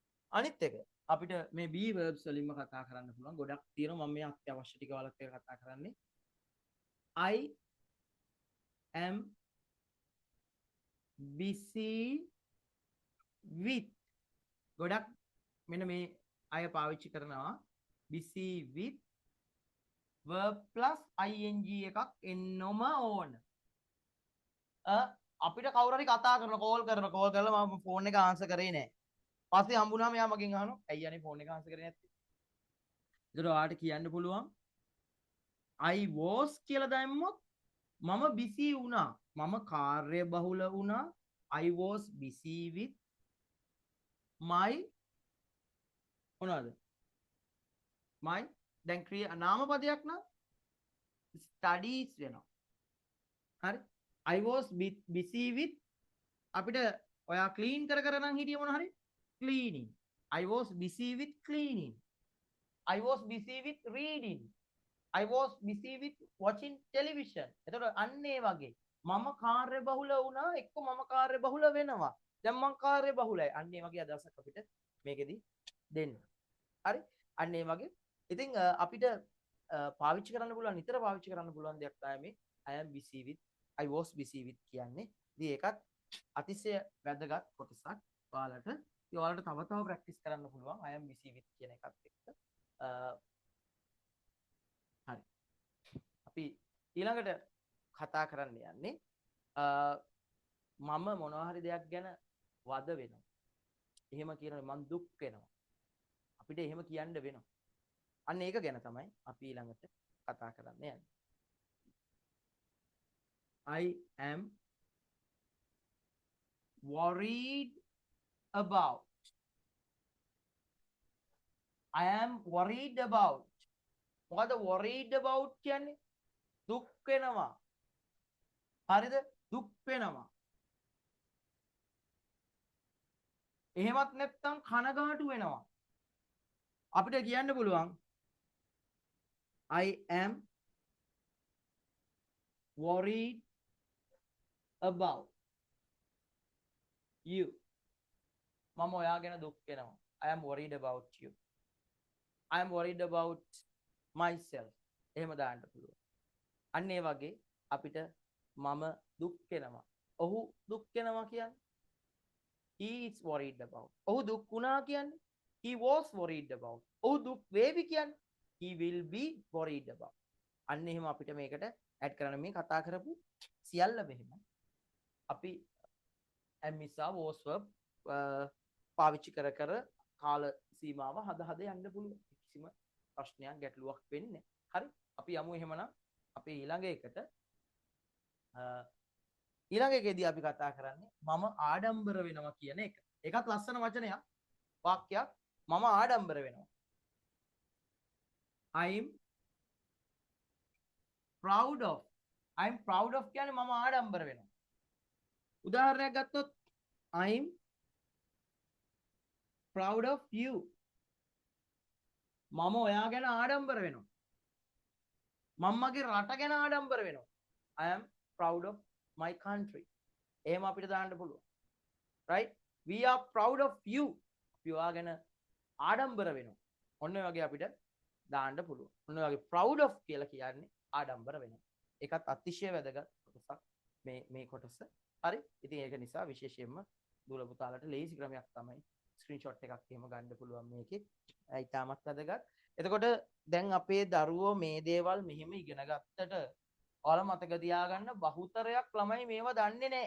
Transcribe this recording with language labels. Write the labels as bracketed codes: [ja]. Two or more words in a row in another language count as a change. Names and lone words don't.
[si] අනිත් එක අපිට මේ [en] be verbs [si] වලින්ම කතා කරන්න පුළුවන්. ගොඩක් තියෙනවා මම මේ අත්‍යවශ්‍ය ටික වලත් එක කතා කරන්නේ. [en] I am busy with [si] ගොඩක් මෙන්න මේ අය පාවිච්චි කරනවා [en] busy with verb plus ing [si] එකක් එන්නම ඕන. අපිට කවුරු හරි කතා කරන කෝල් කරලා මම ෆෝන් එක ආන්සර් කරේ නැහැ. පස්සේ හම්බුනාම එයා මගෙන් අහනවා ඇයි අනේ ෆෝන් එක ආන්සර් කරේ නැත්තේ? ඒතර ඔයාලට කියන්න පුළුවන් [en] I was [si] කියලා දැම්මොත් මම busy වුණා. මම කාර්ය බහුල වුණා. [en] I was busy with my මොනවද? [si] my දැන් නාමපදයක් නම් studies වෙනවා. හරි? [en] I was busy with [si] අපිට ඔයා clean කර නම් හිටිය මොන හරි cleaning. [en] I was busy with cleaning. I was busy with reading. I was busy with watching television. [si] එතකොට අන්න ඒ වගේ මම කාර්ය බහුල වුණා එක්ක මම කාර්ය බහුල වෙනවා. දැන් මම කාර්ය බහුලයි. අන්න ඒ වගේ අදහසක් අපිට මේකෙදි දෙන්න. හරි? අන්න ඒ වගේ. ඉතින් අපිට පාවිච්චි කරන්න පුළුවන් නිතර පාවිච්චි කරන්න පුළුවන් දෙයක් තමයි මේ [en] I am busy with I was busy with [si] කියන්නේ. ඉතින් ඒකත් අතිශය වැදගත් කොටසක්. ඔයාලට තව ප්‍රැක්ටිස් කරන්න පුළුවන් [en] I am busy with [si] කියන එකත් එක්ක. හරි. අපි ඊළඟට කතා කරන්න යන්නේ මම මොනවා හරි දෙයක් ගැන වද වෙනවා. එහෙම කියනකොට මං දුක් වෙනවා. අපිට එහෙම කියන්න වෙනවා. අන්න ඒක ගැන තමයි අපි ඊළඟට කතා කරන්න යන්නේ. [en] I am worried about. I am worried about. [si] මොකද [en] worried about [si] කියන්නේ දුක් වෙනවා. හරිද? දුක් වෙනවා. එහෙමත් නැත්නම් කනගාටු වෙනවා. අපිට කියන්න පුළුවන් [en] I am worried about you. [si] මම ඔයා ගැන දුක් වෙනවා. [en] I am worried about you. I am worried about myself. [si] එහෙම දාන්න පුළුවන්. අන්න ඒ වගේ අපිට මම දුක් වෙනවා. ඔහු දුක් වෙනවා කියන්නේ [en] he is worried about. [si] ඔහු දුක් වුණා කියන්නේ [en] he was worried about. [si] ඔහු දුක් වේවි කියන්නේ [en] he will be worried about. [si] අන්න එහෙම අපිට මේකට ඇඩ් කරන්න මේ කතා කරපු සියල්ල මෙහෙම අපි am නිසා was verb පාවිච්චි කර කාල සීමාව හද යන්න පුළුවන්. කිසිම ප්‍රශ්නයක් ගැටලුවක් වෙන්නේ නැහැ. හරි? අපි යමු එහෙමනම් අපේ ඊළඟ එකට. ඊළඟ එකේදී අපි කතා කරන්නේ මම ආඩම්බර වෙනවා කියන එක. ඒකත් ලස්සන වචනයක්. වාක්‍යයක්. මම ආඩම්බර වෙනවා. [en] I'm proud of. I'm proud of [si] කියන්නේ මම ආඩම්බර වෙනවා. උදාහරණයක් ගත්තොත් [en] I'm proud of you. [si] මම ඔයා ගැන ආඩම්බර වෙනවා. මම මගේ රට ගැන ආඩම්බර වෙනවා. [en] I am proud of my country. [si] එහෙම අපිට දාන්න පුළුවන්. [en] Right? We are proud of you. [si] අපි ඔයා ගැන ආඩම්බර වෙනවා. ඔන්න ඔය වගේ අපිට දාන්න පුළුවන්. ඔන්න ඔය වගේ [en] proud of [si] කියලා කියන්නේ ආඩම්බර වෙනවා. ඒකත් අතිශය වැදගත් කොටසක් මේ කොටස. හරි? ඉතින් ඒක නිසා විශේෂයෙන්ම දුර පුතාලට ලේසි ක්‍රමයක් තමයි ස්ක්‍රීන්ෂොට් එකක් එහෙම ගන්න පුළුවන් මේකේ. ඊටමත් වැදගත්. එතකොට දැන් අපේ දරුවෝ මේ දේවල් මෙහෙම ඉගෙන ගත්තට ඔයාලා මතක තියාගන්න බහුතරයක් ළමයි මේවා දන්නේ නැහැ.